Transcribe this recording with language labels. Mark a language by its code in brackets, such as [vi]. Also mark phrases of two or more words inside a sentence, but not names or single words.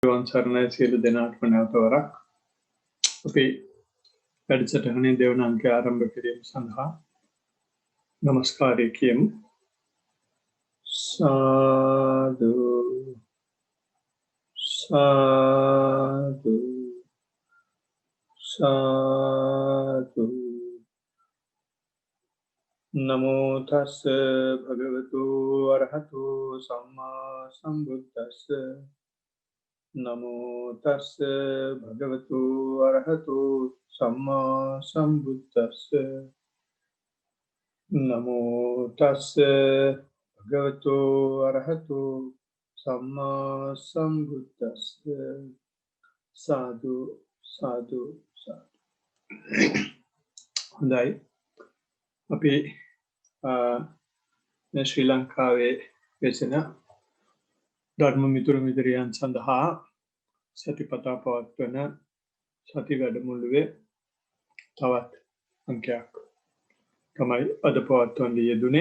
[si] සරණයි සියලු දෙනාටම නැවත වරක් අපි වැඩසටහනේ දෙවන අංකය ආරම්භ කිරීම සඳහා নমස්කාරය කියමු. සාදු සාදු සාදු. [pi] නමෝ තස්ස භගවතු අරහතු සම්මා සම්බුද්දස්ස. නමෝ තස්ස භගවතු අරහතු සම්මා සම්බුද්දස්ස. නමෝ තස්ස භගවතු අරහතු සම්මා සම්බුද්දස්ස. [si] සාදු සාදු සාදු. හොඳයි, අපි ශ්‍රී ලංකාවේ වෙසෙන ධර්ම මිතුරු මිතුරියන් සඳහා සතිපතා පවත්වන සති වැඩමුළුවේ තවත් අංකයක් තමයි අද පවත්වන්න යෙදුනේ.